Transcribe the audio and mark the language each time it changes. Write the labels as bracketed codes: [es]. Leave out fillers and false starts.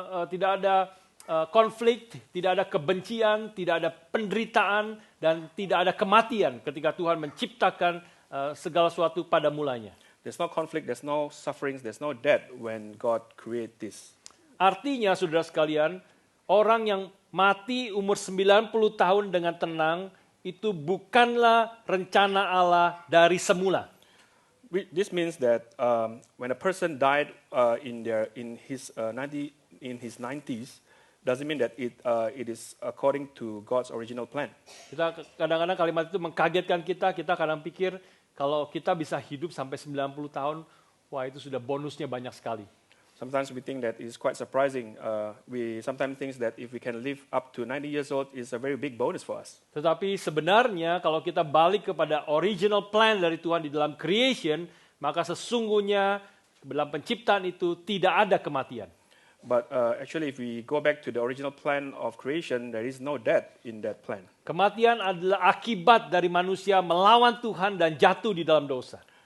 [id] Tidak ada konflik, tidak ada kebencian, tidak ada penderitaan, dan tidak ada kematian ketika Tuhan menciptakan segala sesuatu pada mulanya. [en] There's no conflict, there's no sufferings, there's no death when God create this. [id] Artinya, saudara sekalian, orang yang mati umur 90 tahun dengan tenang, itu bukanlah rencana Allah dari semula. [en] This means that when a person died in his 90s, doesn't mean that it is according to God's original plan. [id] Kita kadang-kadang kalimat itu mengkagetkan kita. Kita kadang pikir kalau kita bisa hidup sampai 90 tahun, wah itu sudah bonusnya banyak sekali. [en] Sometimes we think that it's quite surprising. We sometimes think that if we can live up to 90 years old, it's a very big bonus for us. [id] Tetapi sebenarnya kalau kita balik kepada [en] original plan [id] dari Tuhan di dalam creation, maka sesungguhnya dalam penciptaan itu tidak ada kematian. [en] But actually, if we go back to the original plan of creation, there is no death in that plan. [id] Kematian adalah akibat dari manusia melawan Tuhan dan jatuh di dalam dosa.